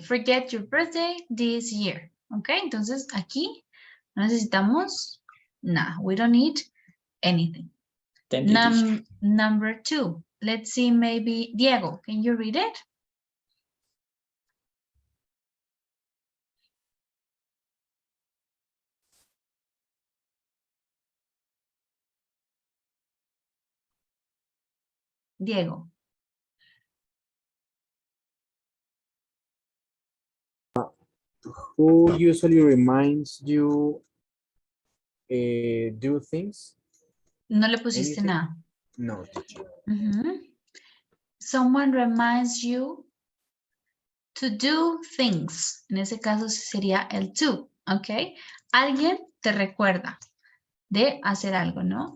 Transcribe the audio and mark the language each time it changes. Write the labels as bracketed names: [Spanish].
[English] Forget your birthday this year. ¿Ok? [Spanish] Entonces aquí no necesitamos nada. [English] We don't need anything. Thank you, teacher. Number 2. Let's see, maybe Diego, can you read it? Diego. Who usually reminds you do things? [Spanish] No le pusiste [English] Anything? [Spanish] nada. [English] No, teacher. Someone reminds you to do things. [Spanish] En ese caso sería el to, ¿ok? Alguien te recuerda de hacer algo, ¿no?